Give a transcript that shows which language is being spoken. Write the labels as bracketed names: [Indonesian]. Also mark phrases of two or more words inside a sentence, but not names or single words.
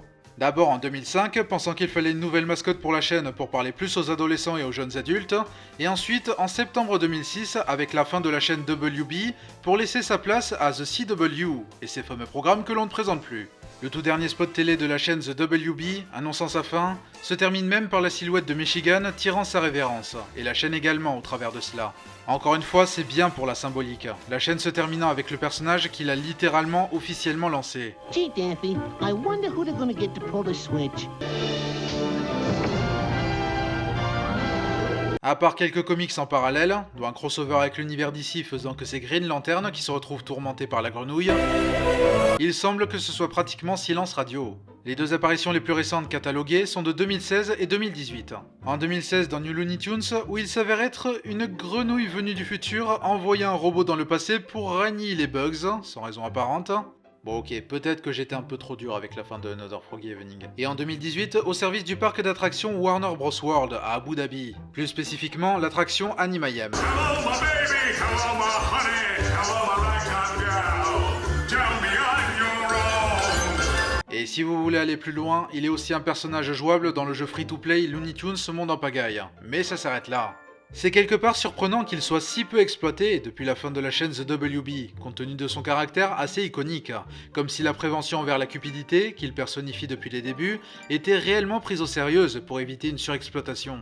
[French] D'abord en 2005, pensant qu'il fallait une nouvelle mascotte pour la chaîne pour parler plus aux adolescents et aux jeunes adultes, et ensuite en septembre 2006 avec la fin de la chaîne WB pour laisser sa place à The CW et ses fameux programmes que l'on ne présente plus. Le tout dernier spot télé de la chaîne The WB, annonçant sa fin, se termine même par la silhouette de Michigan tirant sa révérence, et la chaîne également au travers de cela. Encore une fois, c'est bien pour la symbolique, la chaîne se terminant avec le personnage qu'il a littéralement officiellement lancé. [English] Gee, Daffy, I wonder who they're gonna get to pull the switch. [French] À part quelques comics en parallèle, dont un crossover avec l'univers d'ici faisant que c'est Green Lantern qui se retrouve tourmenté par la grenouille, il semble que ce soit pratiquement silence radio. Les 2 apparitions les plus récentes cataloguées sont de 2016 et 2018. En 2016 dans New Looney Tunes, où il s'avère être une grenouille venue du futur envoyant un robot dans le passé pour régner les bugs, sans raison apparente. Bon ok, peut-être que j'étais un peu trop dur avec la fin de Another Froggy Evening. Et en 2018, au service du parc d'attractions Warner Bros World à Abu Dhabi. Plus spécifiquement, l'attraction Animayam. [English] Hello, my baby. Hello, my honey. Hello, my ragtime gal. Tell me I'm your own. [French] Et si vous voulez aller plus loin, il est aussi un personnage jouable dans le jeu free-to-play Looney Tunes Monde en pagaille. Mais ça s'arrête là. C'est quelque part surprenant qu'il soit si peu exploité depuis la fin de la chaîne The WB, compte tenu de son caractère assez iconique, comme si la prévention envers la cupidité, qu'il personnifie depuis les débuts, était réellement prise au sérieux pour éviter une surexploitation.